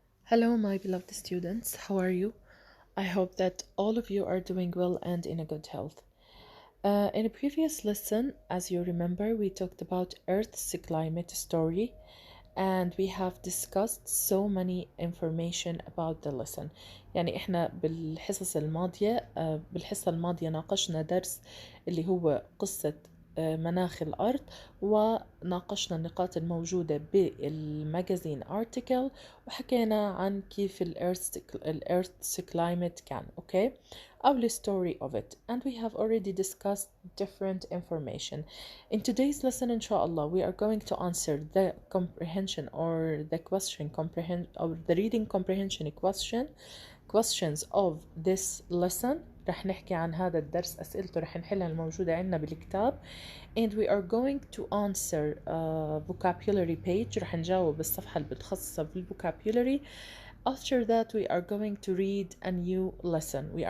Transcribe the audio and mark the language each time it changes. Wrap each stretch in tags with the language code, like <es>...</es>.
<en>Hello, my beloved students. How are you? I hope that all of you are doing well and in a good health. In a previous lesson, as you remember, we talked about Earth's climate story and we have discussed so many information about the lesson.</en> <ar>يعني احنا بالحصة الماضية ناقشنا درس اللي هو قصة مناخ الأرض، وناقشنا النقاط الموجودة بالماجازين article، وحكينا عن كيف الأرث climate كان.</ar> <en>Okay, our story of it, and we have already discussed different information. In today's lesson, inshallah, we are going to answer the comprehension or the question or the reading comprehension questions of this lesson.</en> <ar>رح نحكي عن هذا الدرس، أسئلته رح نحلها الموجودة عندنا بالكتاب.</ar> <en>And we are going to answer vocabulary page.</en> <ar>رح نجاوب الصفحة المتخصصة بالvocabulary.</ar> <en>After that, we are going to read a new lesson.</en>